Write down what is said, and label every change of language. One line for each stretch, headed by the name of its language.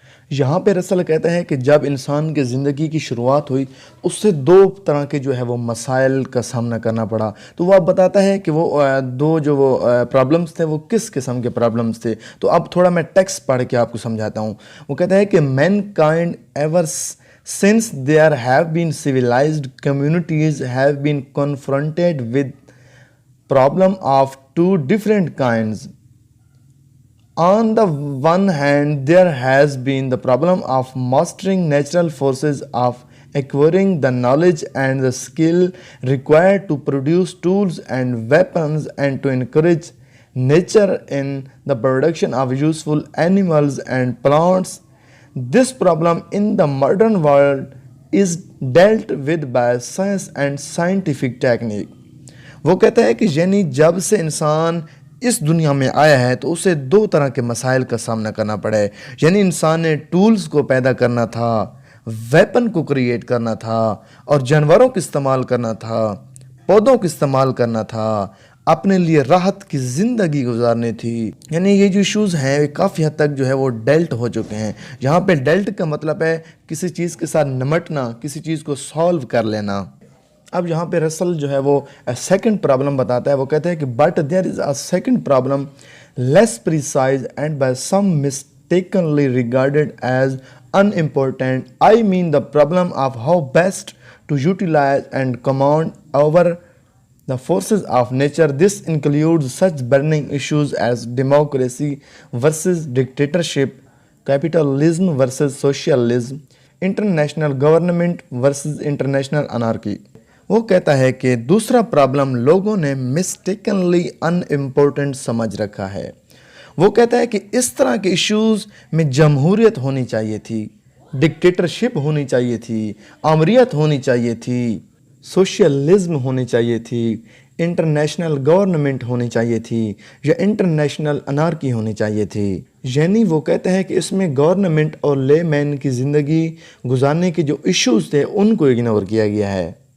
Urdu: یہاں پہ رسل کہتا ہے کہ جب انسان کی زندگی کی شروعات ہوئی اس سے دو طرح کے جو ہے وہ مسائل کا سامنا کرنا پڑا، تو وہ اب بتاتا ہے کہ وہ دو جو وہ پرابلمز تھے وہ کس قسم کے پرابلمز تھے۔ تو اب تھوڑا میں ٹیکسٹ پڑھ کے آپ کو سمجھاتا ہوں۔ وہ کہتا ہے کہ
English: Mankind ever since there have been civilized communities have been confronted with problem of two different kinds. On the one hand, there has been the problem of mastering natural forces, of acquiring the knowledge and the skill required to produce tools and weapons and to encourage nature in the production of useful animals and plants. This problem in the modern world is dealt with by science and scientific technique.
Urdu: وہ کہتا ہے کہ یعنی جب سے انسان اس دنیا میں آیا ہے تو اسے دو طرح کے مسائل کا سامنا کرنا پڑا ہے، یعنی انسان نے ٹولز کو پیدا کرنا تھا، ویپن کو کریٹ کرنا تھا اور جانوروں کو استعمال کرنا تھا، پودوں کو استعمال کرنا تھا، اپنے لیے راحت کی زندگی گزارنی تھی۔ یعنی یہ جو ایشوز ہیں کافی حد تک جو ہے وہ ڈیلٹ ہو چکے ہیں۔ یہاں پہ ڈیلٹ کا مطلب ہے کسی چیز کے ساتھ نمٹنا، کسی چیز کو سالو کر لینا۔ اب یہاں پہ رسل جو ہے وہ سیکنڈ پرابلم بتاتا ہے۔ وہ کہتا ہے کہ
English: But there is a second problem less precise and by some mistakenly regarded as unimportant. I mean the problem of how best to utilize and command over the forces of nature. This includes such burning issues as democracy versus dictatorship, capitalism versus socialism, international government versus international anarchy.
Urdu: وہ کہتا ہے کہ دوسرا problem لوگوں نے مسٹیکنلی ان important سمجھ رکھا ہے۔ وہ کہتا ہے کہ اس طرح کے ایشوز میں جمہوریت ہونی چاہیے تھی، ڈکٹیٹرشپ ہونی چاہیے تھی، آمریت ہونی چاہیے تھی، سوشلزم ہونی چاہیے تھی، انٹرنیشنل گورنمنٹ ہونی چاہیے تھی یا انٹرنیشنل انارکی ہونی چاہیے تھی۔ یعنی وہ کہتے ہیں کہ اس میں گورنمنٹ اور لے مین کی زندگی گزارنے کے جو ایشوز تھے ان کو اگنور کیا گیا ہے۔